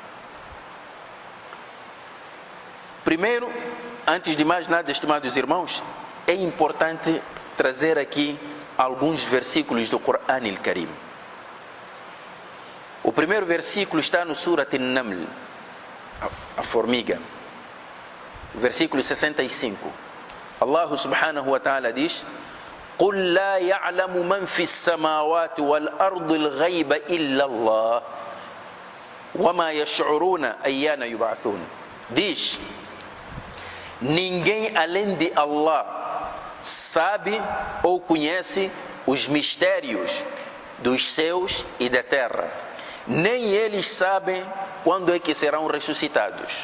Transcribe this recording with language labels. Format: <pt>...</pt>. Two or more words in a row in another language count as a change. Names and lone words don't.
<pt>Primeiro, antes de mais nada, estimados irmãos, é importante trazer aqui alguns versículos do Corão al-Karim. O primeiro versículo está no Surat An-Naml, a formiga, versículo 65.</pt> <ar>الله سبحانه وتعالى diz: قُلْ لَا يَعْلَمُ مَنْ فِي السَّمَاوَاتِ وَالْأَرْضِ الْغَيْبَ إِلَّا اللَّهُ وَمَا يَشْعُرُونَ أَيَّانَ يُبْعَثُونَ.</ar> <pt>Diz: ninguém além de Allah sabe ou conhece os mistérios dos céus e da terra. Nem eles sabem quando é que serão ressuscitados.</pt>